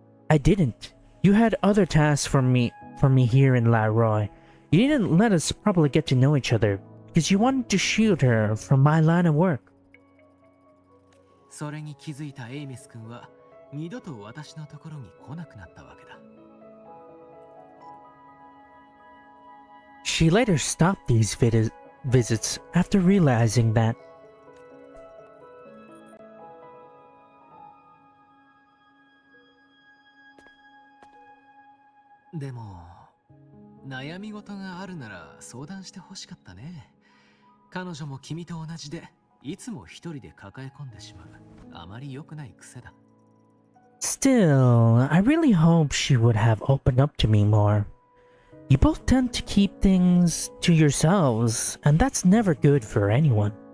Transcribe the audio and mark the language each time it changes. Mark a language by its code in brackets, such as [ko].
[en] I didn't. You had other tasks for me here in La Roy. You didn't let us properly get to know each other because you wanted to shield her from my line of work. [ja] それに気づいたエイメス君は二度と私のところに来なくなったわけだ。 [en] She later stopped these visits after realizing that. [ja] でも悩み事があるなら相談してほしかったね。彼女も君と同じでいつも一人で抱え込んでしまう。あまり良くない癖だ。 [en] Still, I really hope she would have opened up to me more. You both tend to keep things to yourselves, and that's never good for anyone.